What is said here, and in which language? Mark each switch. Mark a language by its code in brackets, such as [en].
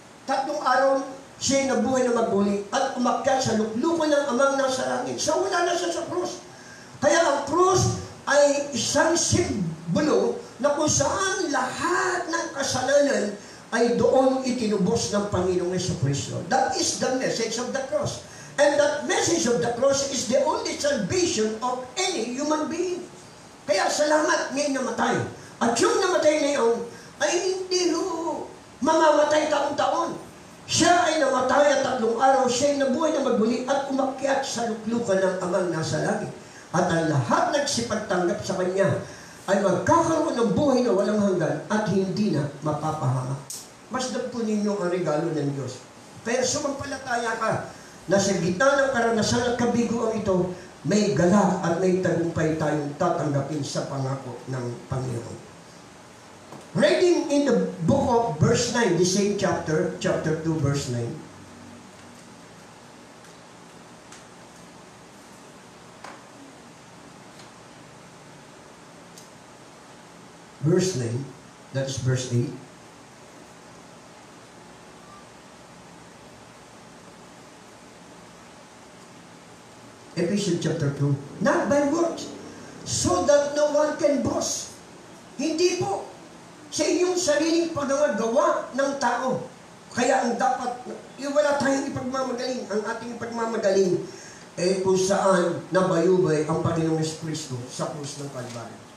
[tl] 3 araw siya nabuhay na magbuli at umakyat sa luklukan ng amang nasa langit. So wala na siya sa krus. Kaya ang krus ay isang simbolo na kung saan lahat ng kasalanan ay doon itinubos ng Panginoong Jesucristo. [en] That is the message of the cross. And that message of the cross is the only salvation of any human being. [tl] Kaya salamat ngayon namatay. At yung namatay na yun, ay hindi mamamatay taon-taon. Siya ay namatay at 3 araw, siya ay nabuhay na magbuli at umakyat sa luklukan ng amang nasa langit. At ang lahat nagsipagtanggap sa kanya ay magkakaroon ng buhay na walang hanggan at hindi na mapapahamak. Masdan po ninyo ang regalo ng Diyos. Pero sumampalataya ka na sa gitna ng karanasan at kabiguan ito, may galak at may tagumpay tayong tatanggapin sa pangako ng Panginoon. [en] Reading in the book of verse 9, the same chapter 2, verse 9. Verse 9, that is verse 8. Ephesians chapter 2. Not by works, so that no one can boast. [tl] Hindi po sa inyong sariling paggawa ng tao. Kaya ang dapat, wala tayong ipagmamagaling. Ang ating ipagmamagaling ay kung saan nabayubay ang Panginoong Jesucristo sa krus ng Kalbaryo.